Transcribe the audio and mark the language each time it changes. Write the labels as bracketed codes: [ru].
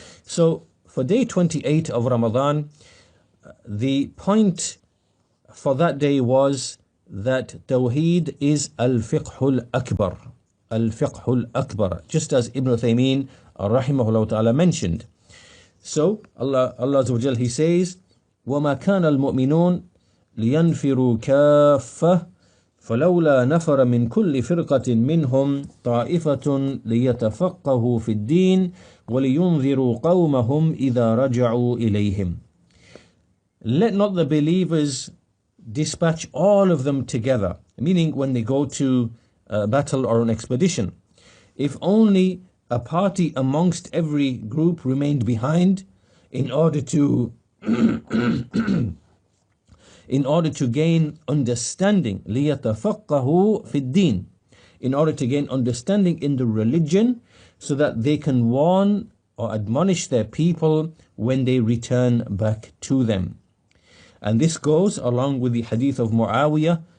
[en] So for day 28 of Ramadan, the point for that day was that Tawheed is Al-Fiqh-ul-Akbar, Al-Fiqh-ul-Akbar, just as Ibn Uthaymeen rahimahullah ta'ala mentioned. So Allah Azza wa Jal, He says, [ar] وَمَا كَانَ الْمُؤْمِنُونَ لِيَنْفِرُوا كَافَّةً فلولا نفر من كل فرقة منهم طائفة ليتفقهوا في الدين ولينذروا قومهم إذا رجعوا إليهم. [en] Let not the believers dispatch all of them together, meaning when they go to a battle or an expedition. If only a party amongst every group remained behind in order to gain understanding, [ar] لِيَتَفَقَّهُوا فِي الدِّينِ, [en] in order to gain understanding in the religion, so that they can warn or admonish their people when they return back to them. And this goes along with the hadith of Muawiyah